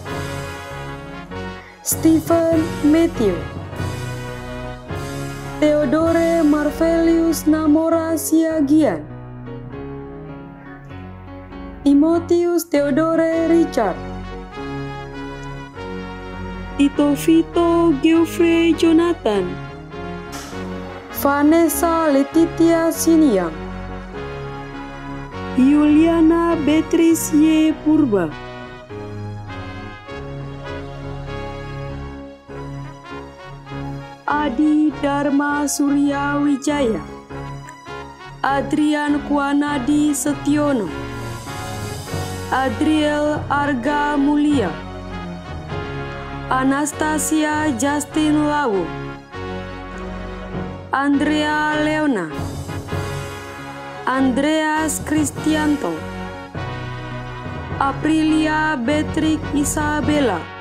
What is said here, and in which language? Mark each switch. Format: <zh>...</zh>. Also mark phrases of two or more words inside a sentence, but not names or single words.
<id>Stephen Matthew, Theodore Marvelius Namora Siagian, Timotius Theodore Richard, Tito Vito Geoffrey Jonathan, Vanessa Letitia Siniang, Yuliana Beatrice Y. Purba, Adi Dharma Surya Wijaya, Adrian Kuanadi Setiono, Adriel Arga Mulia, Anastasia Justin Lawu, Andrea Leona, Andreas Kristianto, Aprilia Beatrix Isabella,</id>